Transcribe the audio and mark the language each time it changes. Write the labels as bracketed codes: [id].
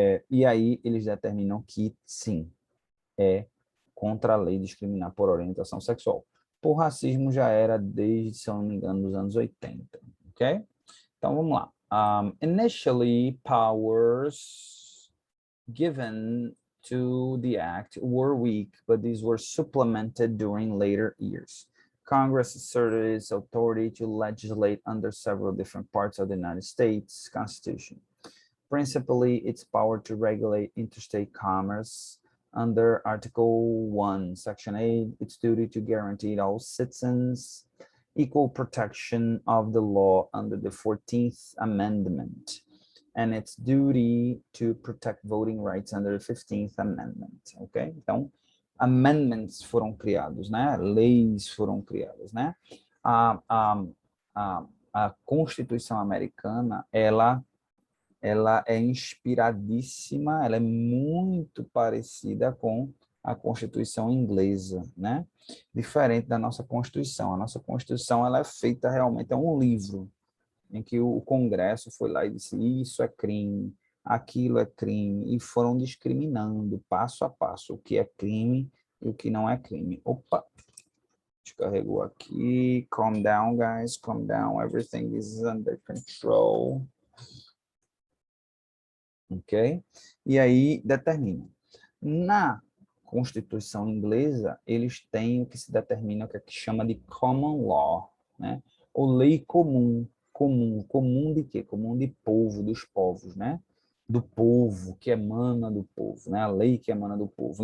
[pt] E aí eles determinam que, sim, é contra a lei discriminar por orientação sexual. Por racismo já era desde, se eu não me engano, dos anos 80, ok? Então, vamos lá. [en] Initially, powers given to the act were weak, but these were supplemented during later years. Congress asserted its authority to legislate under several different parts of the United States Constitution, principally its power to regulate interstate commerce under Article 1, Section 8, its duty to guarantee all citizens equal protection of the law under the 14th Amendment, and its duty to protect voting rights under the 15th Amendment, ok? [pt] Então, amendments foram criados, né? Leis foram criadas, né? A, a, a Constituição americana, ela é inspiradíssima, ela é muito parecida com a Constituição inglesa, né? Diferente da nossa Constituição. A nossa Constituição, ela é feita realmente, é um livro, em que o Congresso foi lá e disse isso é crime, aquilo é crime, e foram discriminando passo a passo o que é crime e o que não é crime. Opa, descarregou aqui. [en] Calm down, guys, calm down. Everything is under control. [pt] Ok? E aí determina. Na Constituição inglesa, eles têm o que se determina, o que chama de common law, né? Ou lei comum. Comum de quê? Comum de povo, dos povos, né? Do povo, que emana do povo, né? A lei que emana do povo.